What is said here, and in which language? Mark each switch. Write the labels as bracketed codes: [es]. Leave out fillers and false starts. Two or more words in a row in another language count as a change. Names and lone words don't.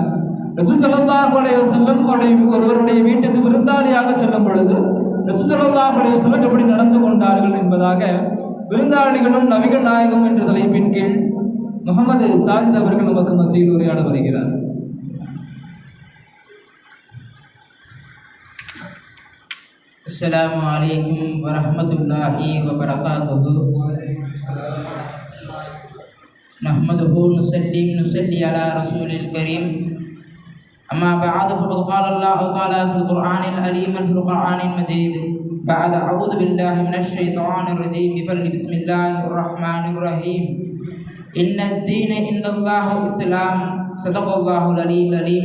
[ta] ரசூல் [ar] صلى الله عليه وسلم [ta] ஒருவருடைய வீட்டுக்கு விருந்தாளியாக செல்லும் பொழுது ரசூல் [ar] صلى الله عليه وسلم [ta] எப்படி நடந்து கொண்டார்கள் என்பதாக விருந்தாளிகளும் நபிகள் நாயகம் என்ற தலைப்பின் கீழ் முகமது சாஜித் அவர்கள் நமக்கு மத்தியில் உரையாட வருகிறார். [ar] السلام عليكم ورحمة الله وبركاته. نحمده نصلي على رسوله الكريم. أما بعد فقد قال الله تعالى في القرآن العليم في القرآن المجيد بعد أعوذ بالله من الشيطان الرجيم بسم الله الرحمن الرحيم إن الدين عند الله الإسلام صدق الله العلي العليم.